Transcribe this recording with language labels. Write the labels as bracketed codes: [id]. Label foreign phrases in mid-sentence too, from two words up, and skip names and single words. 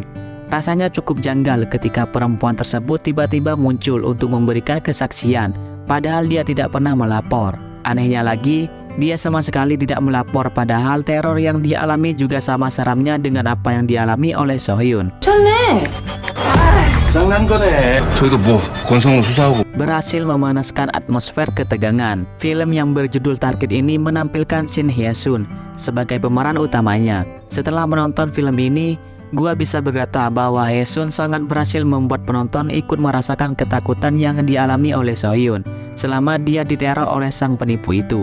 [id] Rasanya cukup janggal ketika perempuan tersebut tiba-tiba muncul untuk memberikan kesaksian, padahal dia tidak pernah melapor. Anehnya lagi, dia sama sekali tidak melapor, padahal teror yang dia alami juga sama seramnya dengan apa yang dialami oleh Sohyun. [ko] 좋네. 장난 거네. 저희도 뭐 건성으로 수사하고. [id] Berhasil memanaskan atmosfer ketegangan. Film yang berjudul Target ini menampilkan Shin Hye-sun sebagai pemeran utamanya. Setelah menonton film ini, gua bisa berkata bahwa Hye-sun sangat berhasil membuat penonton ikut merasakan ketakutan yang dialami oleh Sohyun selama dia diteror oleh sang penipu itu.